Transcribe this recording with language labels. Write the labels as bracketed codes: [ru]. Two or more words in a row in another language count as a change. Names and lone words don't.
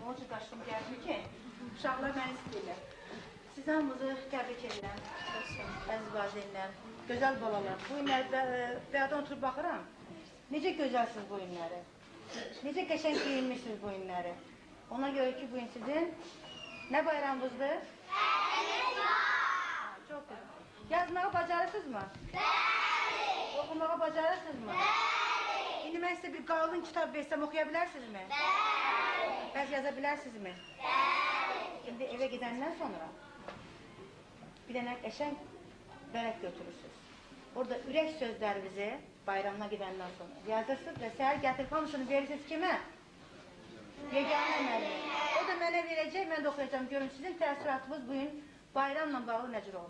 [az] Onun üçün qaçdım gəldim ki, uşaqlar məni istəyirlər. Siz hamınızı təbrik edirəm, əziz valideynlər, gözəl balalar. Bu günlərdə bəyadan oturub baxıram, necə gözəlsiniz bu günləri, necə qəşəng giyinmişsiniz bu günləri. Ona görə ki, bugün sizin nə bayramınızdır? [tr] Çok güzel. [az] Yazmağı bacarırsınız mı? Bəli. Okumağı bacarırsınız mı? Bəli. [tr] Şimdi ben size bir qalın kitab versem okuyabilirsiniz mi? [az] Bəli. Bəs yazabilirsiniz mi? Bəli. [tr] Şimdi eve gidenden sonra [az] bir dənə qəşəng vərəq götürürsünüz. Orada ürək sözlərinizi bayramına gidenden sonra yazırsınız ve səhər gətirib hamısını verirsiniz kime? Yeganə müəllim. O da mənə verəcək, mən də oxuyacağım. Görün, sizin təəssüratınız bugün bayramla bağlı necə olur?